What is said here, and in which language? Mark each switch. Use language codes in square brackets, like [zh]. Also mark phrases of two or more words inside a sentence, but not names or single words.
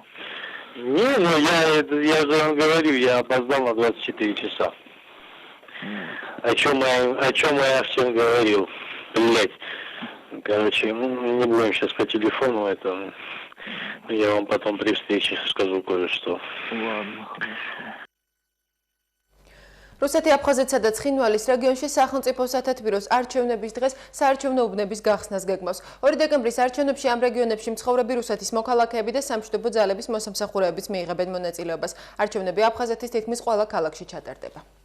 [ru] Не, ну я же вам говорю, я опоздал на 24 часа. О чем я всем говорил, блять. Короче, не будем сейчас по телефону, это я вам потом при встрече скажу кое-что. Ладно, хорошо. [ka] რუსეთი აფხაზეთსა და ცხინვალის რეგიონში სახელმწიფო სათათბიროს არჩევნების დღეს საარჩევნო უბნების გახსნას გეგმავს. 2 დეკემბრის არჩევნებში ამ რეგიონებში მცხოვრები რუსეთის მოქალაქეები და სამშვიდობო ძალების მოსამსახურეებიც მიიღებენ მონაწილეობას. არჩევნები აფხაზეთის თითქმის ყველა ქალაქში ჩატარდება.